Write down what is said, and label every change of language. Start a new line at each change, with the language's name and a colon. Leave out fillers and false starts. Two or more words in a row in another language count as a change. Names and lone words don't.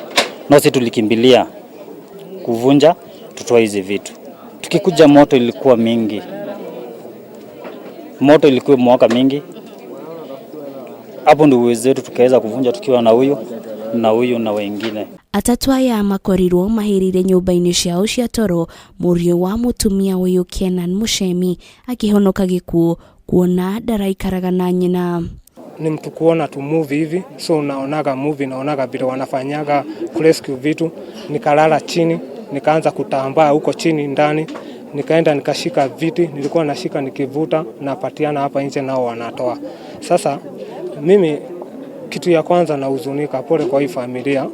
Swahili: Nasi tulikimbilia kuvunja tutoa hizi vitu. Tukikuja moto ilikuwa mingi. Moto ilikuwa mwaka mingi. Hapo ndio uwezo wetu tukaweza kuvunja tukiwa na huyu na wengine.
Kikuyu: Atatu aya makorirwo mahirire nyumba-ini ciao cia toro, murio wa mutumia uyu Kenan Muchemi akihonoka gikuo kuona ndaraikaraga na nyina.
Swahili: Ni mtu kuona tu movie hivi, so naonaga movie, naonaga vile wanafanyaga rescue vitu. Nikalala chini, nikaanza kutambaa huko chini ndani, nikaenda nikashika viti, nilikuwa nashika nikivuta na patiana hapa nje nao wanatoa. Sasa mimi kitu ya kwanza na huzunika, pole kwa hii familia.